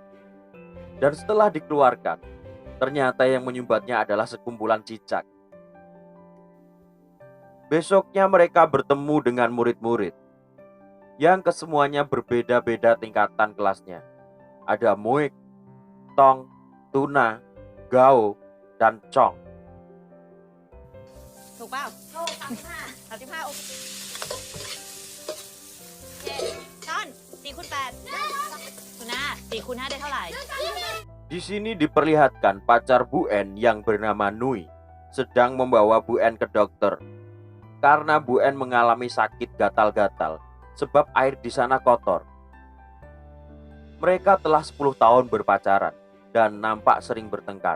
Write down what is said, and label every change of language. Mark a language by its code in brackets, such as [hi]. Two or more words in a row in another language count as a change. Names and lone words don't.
[id] Dan setelah dikeluarkan, ternyata yang menyumbatnya adalah sekumpulan cicak. Besoknya mereka bertemu dengan murid-murid yang kesemuanya berbeda-beda tingkatan kelasnya. Ada Muik, Tong, Tuna, Gao, dan Chong. [th] ถูกเปล่าถูก35โอเคต้น4 คูณ 8คุณน้า4 คูณ 5ได้เท่าไหร่ [id] Di sini diperlihatkan pacar Bu En yang bernama Nui sedang membawa Bu En ke dokter karena Bu En mengalami sakit gatal-gatal sebab air di sana kotor. Mereka telah 10 tahun berpacaran dan nampak sering bertengkar.